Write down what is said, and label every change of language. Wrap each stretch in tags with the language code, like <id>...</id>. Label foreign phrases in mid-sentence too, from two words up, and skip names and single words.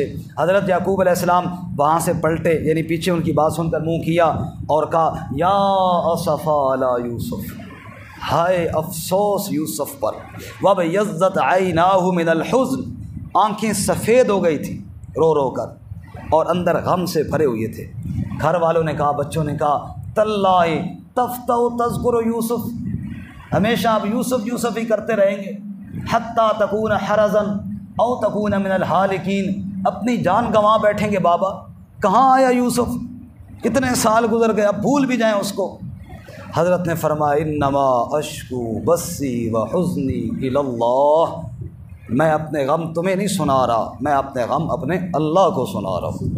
<ur>حضرت یعقوب علیہ السلام وہاں سے پلٹے، یعنی پیچھے ان کی بات سن کر منہ کیا اور کہا</ur> <ar>یا اسفا علی یوسف،</ar> <ur>ہائے افسوس یوسف پر،</ur> <ar>وَبَيَضَّتْ عَيْنَاهُ مِنَ الْحُزْنِ،</ar> <ur>آنکھیں سفید ہو گئی تھی رو رو کر اور اندر غم سے بھرے ہوئے تھے۔ گھر والوں نے کہا، بچوں نے کہا،</ur> <ar>تاللہ تفتح تذکر یوسف،</ar> <ur>ہمیشہ آپ یوسف یوسف ہی کرتے رہیں گے،</ur> <ar>حتیٰ تکون حرزا او تکون من الحالکین،</ar> <ur>اپنی جان گنوا بیٹھیں گے بابا، کہاں آیا یوسف، کتنے سال گزر گئے، اب بھول بھی جائیں اس کو۔ حضرت نے فرمایا</ur> <ar>انما اشکو بثی وحزنی الی اللہ،</ar> <ur>میں اپنے غم تمہیں نہیں سنا رہا، میں اپنے غم اپنے اللہ کو سنا رہا ہوں۔</ur>